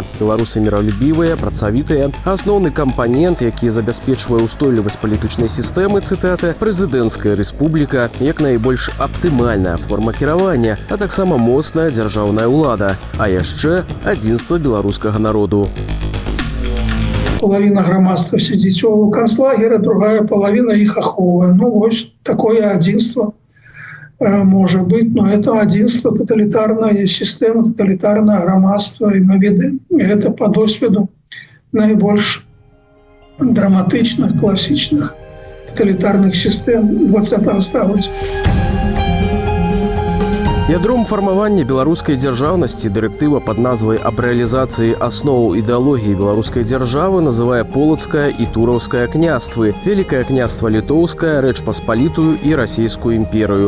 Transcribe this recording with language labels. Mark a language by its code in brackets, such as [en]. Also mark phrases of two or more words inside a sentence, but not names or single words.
[be] Беларусы міралюбівыя, працавітыя. Асноўны кампанент, які забяспечвае ўстойлівасць палітычнай сістэмы, цытата, прэзідэнцкая рэспубліка, як найбольш аптымальная форма кіравання, а таксама моцная дзяржаўная ўлада, а яшчэ адзінства беларускага народу. [ru] Половина громадства сидит у концлагера, другая половина их аховывает. Вот такое одинство может быть, но это одинство, тоталитарная система, тоталитарное громадство, и мы видим это по досвіду наибольш драматичных, классичных тоталитарных систем 20-го столетия. [be] Ядром фармавання беларускай дзяржаўнасці дырэктыва пад назвай аб рэалізацыі асноў ідэалогіі беларускай дзяржавы называе полацкае і тураўскае княствы, Вялікае княства літоўскае, Рэч Паспалітую і расійскую імперыю.